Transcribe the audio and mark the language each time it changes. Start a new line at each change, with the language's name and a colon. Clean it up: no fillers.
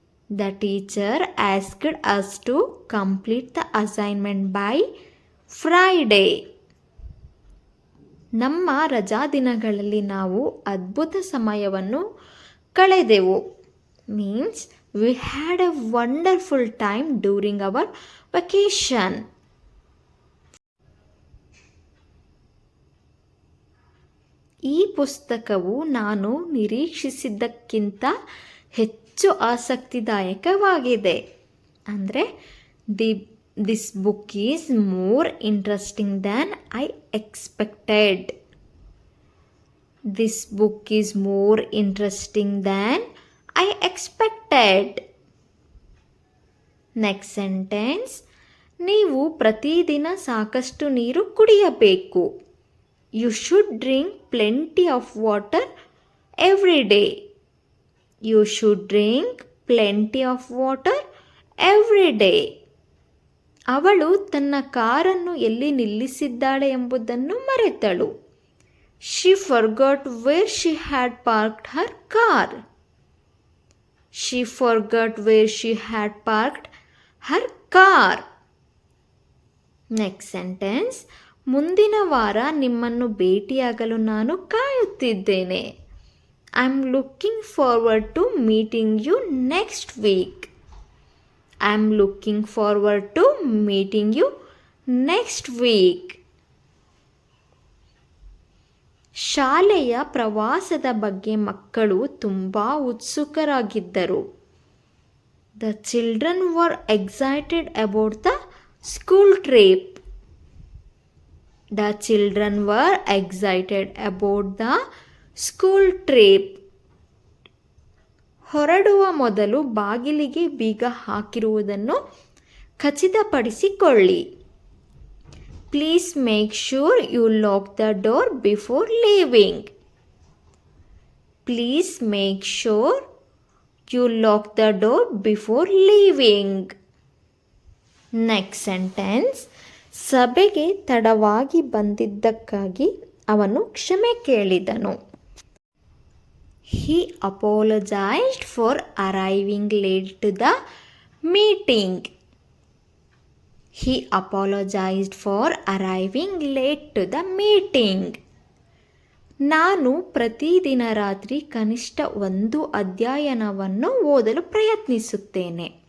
English: The teacher asked us to complete the assignment by Friday.
Kannada: ನಮ್ಮ ರಜಾದಿನಗಳಲ್ಲಿ ನಾವು ಅದ್ಭುತ ಸಮಯವನ್ನು ಕಳೆದೆವು.
English: Means we had a wonderful time during our vacation.
Kannada: ಈ ಪುಸ್ತಕವು ನಾನು ನಿರೀಕ್ಷಿಸಿದ್ದಕ್ಕಿಂತ ಹೆಚ್ಚು ಆಸಕ್ತಿದಾಯಕವಾಗಿದೆ.
English: ಅಂದರೆ this book is more interesting than I expected. This book is more interesting than I expected. Next sentence.
Kannada: ನೀವು ಪ್ರತಿದಿನ ಸಾಕಷ್ಟು ನೀರು ಕುಡಿಯಬೇಕು.
English: You should drink plenty of water every day. You should drink plenty of water every day.
Kannada: ಅವಳು ತನ್ನ ಕಾರನ್ನು ಎಲ್ಲಿ ನಿಲ್ಲಿಸಿದ್ದಾಳೆ ಎಂಬುದನ್ನು ಮರೆತಳು.
English: She forgot where she had parked her car. She forgot where she had parked her car. Next sentence.
Kannada: ಮುಂದಿನ ವಾರ ನಿಮ್ಮನ್ನು ಭೇಟಿಯಾಗಲು ನಾನು ಕಾಯುತ್ತಿದ್ದೇನೆ.
English: I am looking forward to meeting you next week. I am looking forward to meeting you next week.
Kannada: ಶಾಲೆಯ ಪ್ರವಾಸದ ಬಗ್ಗೆ ಮಕ್ಕಳು ತುಂಬ ಉತ್ಸುಕರಾಗಿದ್ದರು.
English: The children were excited about the school trip. The children were excited about the school trip.
Kannada: ಹೊರಡುವ ಮೊದಲು ಬಾಗಿಲಿಗೆ ಬೀಗ ಹಾಕಿರುವುದನ್ನು ಖಚಿತಪಡಿಸಿಕೊಳ್ಳಿ.
English: Please make sure you lock the door before leaving. Please make sure you lock the door before leaving. Next sentence.
Kannada: ಸಭೆಗೆ ತಡವಾಗಿ ಬಂದಿದ್ದಕ್ಕಾಗಿ ಅವನು ಕ್ಷಮೆ ಕೇಳಿದನು.
English: He apologized for arriving late to the meeting. He apologized for arriving late to the meeting.
Kannada: ನಾನು ಪ್ರತಿದಿನ ರಾತ್ರಿ ಕನಿಷ್ಠ ಒಂದು ಅಧ್ಯಾಯನವನ್ನು ಓದಲು ಪ್ರಯತ್ನಿಸುತ್ತೇನೆ.